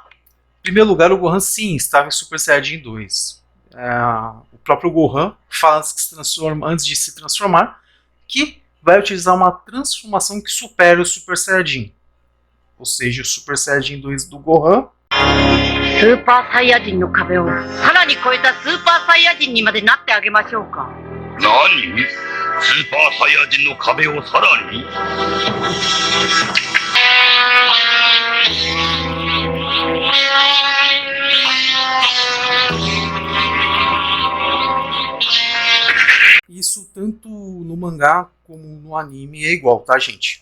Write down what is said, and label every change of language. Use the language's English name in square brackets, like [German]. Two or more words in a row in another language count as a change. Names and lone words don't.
[Portuguese] Em primeiro lugar, o Gohan sim estava em Super Saiyajin 2. O próprio Gohan fala antes de se transformar que vai utilizar uma transformação que supera o Super Saiyajin. Ou seja, o Super Saiyajin 2 do Gohan [Japanese] スーパーサイヤ人の壁をさらに超えたスーパーサイヤ人にまでなってあげましょうか。何？スーパーサイヤ人の壁をさらに？ [Portuguese] Isso tanto no mangá como no anime é igual, tá, gente?